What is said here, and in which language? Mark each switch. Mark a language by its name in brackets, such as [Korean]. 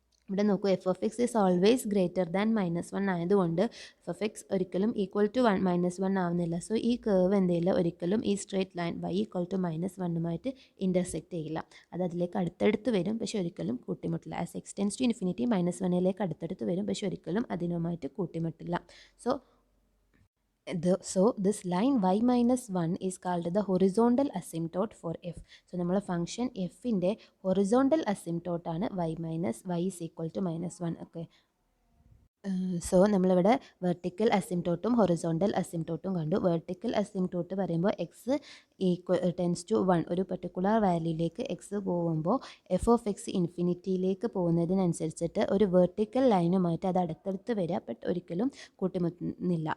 [Malayalam] ഇവിടെ നോക്കൂ, [English] f of x is always greater than -1 [Malayalam] ആയതുകൊണ്ട് എഫ് ഓഫ് എക്സ് ഒരിക്കലും ഈക്വൽ ടു -1 ആവുന്നില്ല. സോ ഈ കേർവ് എന്തെയില്ല, ഒരിക്കലും ഈ straight line y equal to -1 intersect ചെയ്യില്ല. അത് അതിലേക്ക് അടുത്തടുത്ത് വരും, പക്ഷെ ഒരിക്കലും കൂട്ടിമുട്ടില്ല. As x tends to infinity -1 അടുത്തടുത്ത് വരും, പക്ഷെ ഒരിക്കലും അതിനുമായിട്ട് കൂട്ടിമുട്ടില്ല. [English] So this line y minus 1 is called the horizontal asymptote for f. [Malayalam] So നമ്മളെ ഫംഗ്ഷൻ എഫിൻ്റെ ഹൊറിസോണ്ടൽ അസിംപ്റ്റോട്ട് ആണ് y is equal to -1. Okay, so നമ്മളിവിടെ വെർട്ടിക്കൽ അസിംപ്റ്റോട്ടും ഹൊറിസോണ്ടൽ അസിംപ്റ്റോട്ടും കണ്ടു. വെർട്ടിക്കൽ അസിംപ്റ്റോട്ട് പറയുമ്പോൾ എക്സ് ടെൻസ് ടു 1 ഒരു പെർട്ടിക്കുലർ വാല്യൂയിലേക്ക് എക്സ് പോകുമ്പോൾ എഫ് ഓഫ് എക്സ് ഇൻഫിനിറ്റിയിലേക്ക് പോകുന്നതിനനുസരിച്ചിട്ട് ഒരു വെർട്ടിക്കൽ ലൈനുമായിട്ട് അത് അടുത്തടുത്ത് വരിക, ബട്ട് ഒരിക്കലും കൂട്ടിമുട്ടുന്നില്ല.